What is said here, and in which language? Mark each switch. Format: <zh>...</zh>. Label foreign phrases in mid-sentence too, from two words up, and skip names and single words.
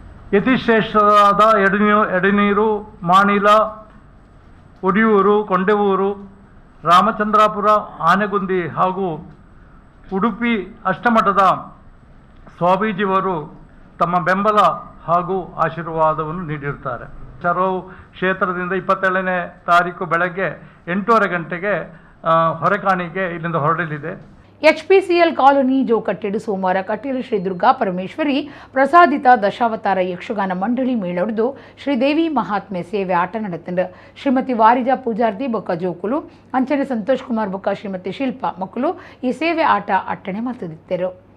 <kn>ಯತಿಶ್ರೇಷ್ಠರಾದ ಎಡನೀರು, ಮಾಣಿಲ, ಒಡಿಯೂರು, ಕೊಂಡೆವೂರು, ರಾಮಚಂದ್ರಾಪುರ, ಆನೆಗುಂದಿ ಹಾಗೂ ಉಡುಪಿ ಅಷ್ಟಮಠದ ಸ್ವಾಮೀಜಿಯವರು ತಮ್ಮ ಬೆಂಬಲ ಹಾಗೂ ಆಶೀರ್ವಾದವನ್ನು ನೀಡಿರುತ್ತಾರೆ. ಚರವು ಕ್ಷೇತ್ರದಿಂದ 27ನೇ ತಾರೀಕು ಬೆಳಗ್ಗೆ 8:30 ಗಂಟೆಗೆ ಹೊರೆಕಾಣಿಗೆ ಇಲ್ಲಿಂದ ಹೊರಡಲಿದೆ.</kn> <tcy>HPCL ಕಾಲೋನಿ ಜೋಕಟ್ಟೆಡು ಸೋಮವಾರ ಕಟೀಲು ಶ್ರೀ ದುರ್ಗಾ ಪರಮೇಶ್ವರಿ ಪ್ರಸಾದಿತ ದಶಾವತಾರ ಯಕ್ಷಗಾನ ಮಂಡಳಿ ಮೇಳೊಡೆದು ಶ್ರೀದೇವಿ ಮಹಾತ್ಮೆ ಸೇವೆ ಆಟ ನಡೆತಂಡು ಶ್ರೀಮತಿ ವಾರಿಜಾ ಪೂಜಾರ್ತಿ ಬೊಕ್ಕ ಜೋಕುಲು ಅಂಚನೆ ಸಂತೋಷ್ ಕುಮಾರ್ ಬೊಕ್ಕ ಶ್ರೀಮತಿ ಶಿಲ್ಪಾ ಮಕ್ಕಳು ಈ ಸೇವೆ ಆಟ ಅಟ್ಟಣೆ ಮತದಿತ್ತರು.</tcy>